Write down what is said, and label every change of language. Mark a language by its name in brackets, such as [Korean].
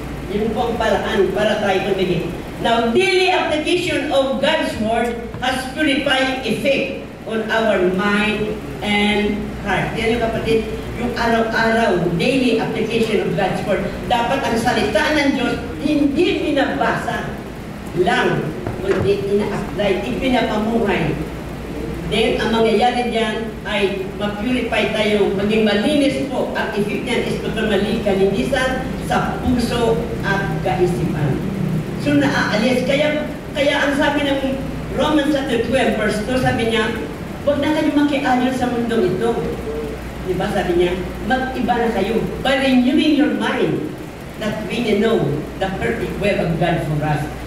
[Filipino] Yun po ang paraan para tayo magiging. [English] Now, daily application of God's Word has purifying effect on our mind and heart. [Filipino] Yan yung kapatid, yung araw-araw, [English] daily application of God's Word. [Filipino] Dapat ang salita ng Diyos, hindi binabasa lang, kundi ina-apply, ipinapamuhay. Then, ang mangyayari dyan ay ma-purify tayo, maging malinis po. Ang effect niyan is totally kalinisan sa puso at kaisipan. So, naaalis. Kaya ang sabi ng Romans chapter 12, verse 2, sabi niya, huwag na kayo makiayon sa mundong ito. Diba sabi niya, mag-iba na kayo [English] by renewing your mind that we may know the perfect will of God for us.